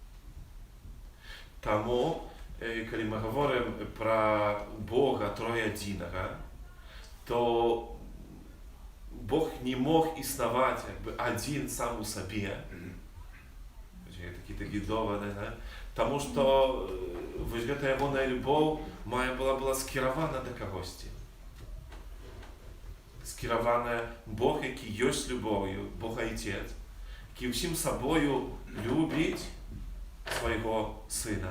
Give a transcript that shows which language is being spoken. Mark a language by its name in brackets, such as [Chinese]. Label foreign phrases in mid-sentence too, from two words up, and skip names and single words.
[Belarusian] Таму, калі мы гаворым пра Бога троядзінага, то Бог не мог існаваць адзін сам у сабе. Такі доводы, [Ukrainian] Тому що ось ця його любов моя була скерована до когось. Скерована Бог, який є любов'ю, Бог Отець, який всім собою любить свого сина.